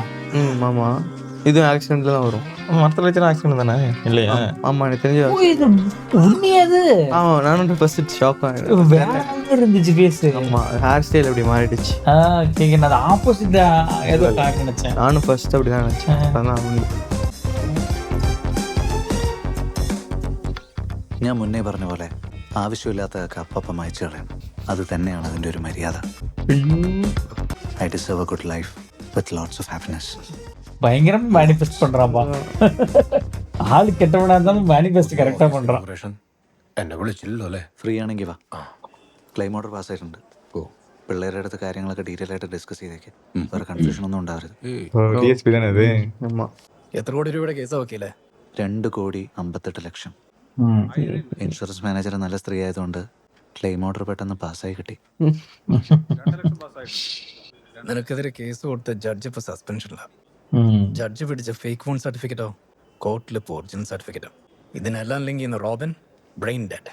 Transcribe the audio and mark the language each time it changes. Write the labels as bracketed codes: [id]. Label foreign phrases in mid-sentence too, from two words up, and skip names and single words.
[ta] ஆமா, இது ஆக்சிடென்ட்ல தான் வரும். மரத்துல வச்சு ஆக்சிடென்ட் தானே இல்லையா? ஆமா, எனக்கு தெரிஞ்சு உண்மையாது. ஆமா, நானும் ஃபர்ஸ்ட் ஷாக் ஆயிட்டேன். வேற இருந்துச்சு பேஸ். ஆமா, ஹேர் ஸ்டைல் அப்படி மாறிடுச்சு. கேக்க நான் ஆப்போசிட் ஏதோ காக்க நினைச்சேன். நானும் ஃபர்ஸ்ட் அப்படி தான் நினைச்சேன். அதான் [ml] ഞാൻ മുന്നേ പറഞ്ഞ പോലെ ആവശ്യമില്ലാത്തതൊക്കെ അപ്പം അയച്ചു കളയണം. അത് തന്നെയാണ് അതിൻ്റെ ഒരു മര്യാദ. [en] I deserve a good life with lots of happiness. [ta] பயங்கரம் மேனிஃபெஸ்ட் பண்றான்பா. ஆளு கெட்டவனா இருந்தாலும் மேனிஃபெஸ்ட் கரெக்டா பண்றான். [ml] എന്നെ വിളിച്ചില്ലല്ലോ അല്ലേ? ഫ്രീ ആണെങ്കിൽ വാ. ക്ലെയിം ഓർഡർ പാസ്സായിട്ടുണ്ട്. പിള്ളേരുടെ അടുത്ത് കാര്യങ്ങളൊക്കെ ഡീറ്റെയിൽ ആയിട്ട് ഡിസ്കസ് ചെയ്തേക്ക്. വേറെ കൺഫ്യൂഷൻ ഒന്നും ഉണ്ടാവരുത്. [ta] DSP தானே அது? ஆமா. [ml] എത്ര കോടി രൂപയുടെ കേസാ വക്കീലേ? 2,58,00,000. ഇൻഷുറൻസ് മാനേജർ നല്ല സ്ത്രീ ആയതുകൊണ്ട് ക്ലെയിം ഓർഡർ പെട്ടെന്ന് പാസ്സായി കിട്ടി. നിനക്കെതിരെ കേസ് കൊടുത്ത ജഡ്ജ് ഇപ്പൊ സസ്പെൻഷനിലാണ്. ജഡ്ജ് പിടിച്ച ഫേക്ക് ഫോൺ സർട്ടിഫിക്കറ്റോ കോർട്ടിൽ ഒറിജിനൽ സർട്ടിഫിക്കറ്റോ ഇതിനെല്ലാം ലിങ്ക് ചെയ്യുന്ന റോബിൻ ബ്രെയിൻ ഡെഡ്.